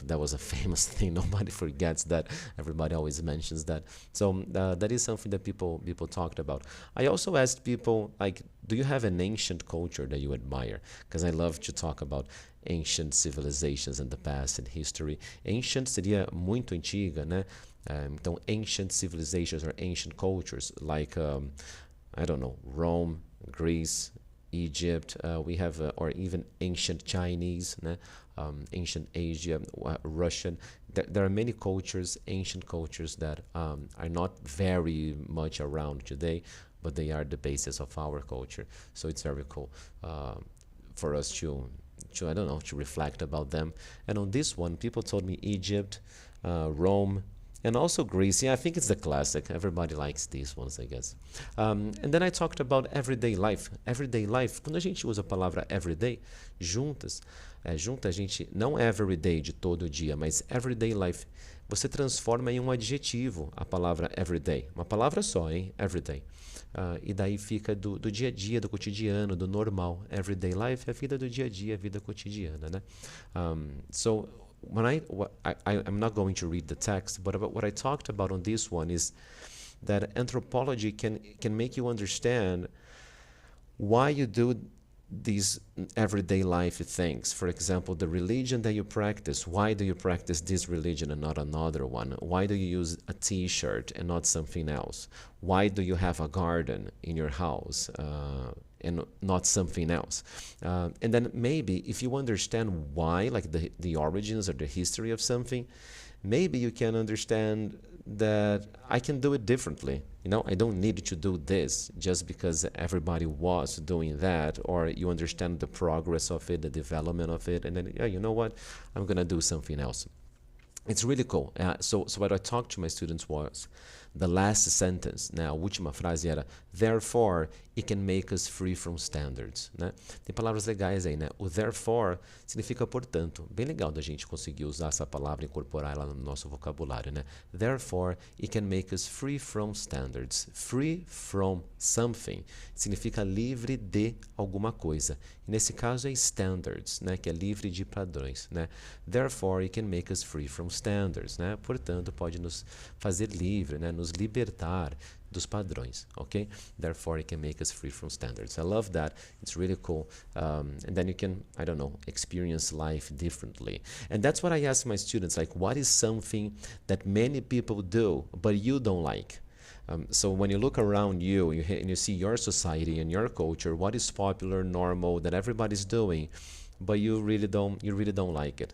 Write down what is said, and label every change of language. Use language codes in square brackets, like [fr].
[en] That was a famous thing. Nobody forgets that. Everybody always mentions that. So that is something that people talked about. I also asked people, like, do you have an ancient culture that you admire? Because I love to talk about ancient civilizations in the past and history. [pt] Ancient seria muito antiga, né? [en] Então, ancient civilizations or ancient cultures, like, I don't know, Rome, Greece, Egypt, we have, or even ancient Chinese, né? ancient Asia, Russian. There are many cultures, ancient cultures that are not very much around today, but they are the basis of our culture. So it's very cool for us to I don't know, to reflect about them. And on this one, people told me Egypt, Rome, and also Greece. Yeah, I think it's the classic. Everybody likes these ones, I guess. And then I talked about everyday life. [pt] Everyday life, quando a gente usa a palavra everyday, junta a gente, não everyday de todo dia, mas everyday life, você transforma em um adjetivo a palavra everyday. Uma palavra só, hein? Everyday. E daí fica do dia a dia, do cotidiano, do normal. Everyday life é a vida do dia a dia, a vida cotidiana, né? [en] So when I'm not going to read the text, but what I talked about on this one is that anthropology can make you understand why you do these everyday life things. For example, the religion that you practice. Why do you practice this religion and not another one? Why do you use a t-shirt and not something else? Why do you have a garden in your house and not something else? And then maybe if you understand why, like the origins or the history of something, maybe you can understand that I can do it differently. You know, I don't need to do this just because everybody was doing that, or you understand the progress of it, the development of it, and then, yeah, you know what, I'm going to do something else. It's really cool. So what I talked to my students was the last sentence, né? [pt] A última frase era [en] therefore it can make us free from standards, né? [pt] Tem palavras legais aí, né? O therefore significa portanto. Bem legal da gente conseguir usar essa palavra e incorporar ela no nosso vocabulário, né? [en] Therefore it can make us free from standards. [pt] Free from something significa livre de alguma coisa. E nesse caso é standards, né? Que é livre de padrões, né? [en] Therefore it can make us free from standards, né? [pt] Portanto, pode nos fazer livre, né? Nos libertar dos padrões, okay? [en] Therefore, it can make us free from standards. I love that. It's really cool. And then you can, I don't know, experience life differently. And that's what I ask my students, like, what is something that many people do, but you don't like? So when you look around you and you see your society and your culture, what is popular, normal, that everybody's doing, but you really don't like it.